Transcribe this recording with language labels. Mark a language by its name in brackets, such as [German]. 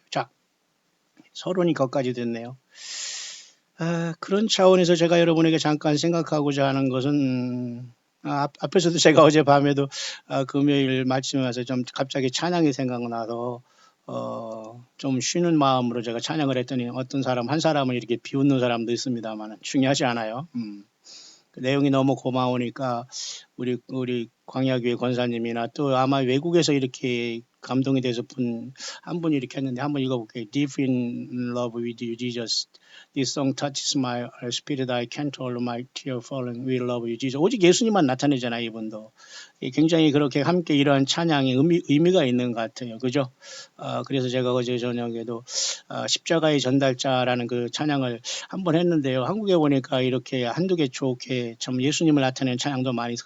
[Korean] 자, 서론이 거기까지 됐네요. 그런 차원에서 제가 여러분에게 잠깐 생각하고자 하는 것은 앞에서도 제가 어젯밤에도 금요일 말씀에 와서 좀 갑자기 찬양이 생각나서 좀 쉬는 마음으로 제가 찬양을 했더니 어떤 사람 한 사람은 이렇게 비웃는 사람도 있습니다만 중요하지 않아요. 그 내용이 너무 고마우니까 우리 광야교회 권사님이나 또 아마 외국에서 이렇게 감동이 돼서 한 분이 이렇게 했는데 한번 읽어볼게요. [English] Deep in love with you, Jesus. This song touches my spirit. I can't hold my tear falling. We love you, Jesus. [Korean] 오직 예수님만 나타내잖아요, 이분도. 굉장히 그렇게 함께 이러한 찬양이 의미가 있는 것 같아요. 그죠? 그래서 제가 어제 저녁에도 십자가의 전달자라는 그 찬양을 한번 했는데요. 한국에 보니까 이렇게 한두 개 좋게 참 예수님을 나타내는 찬양도 많이 있어요.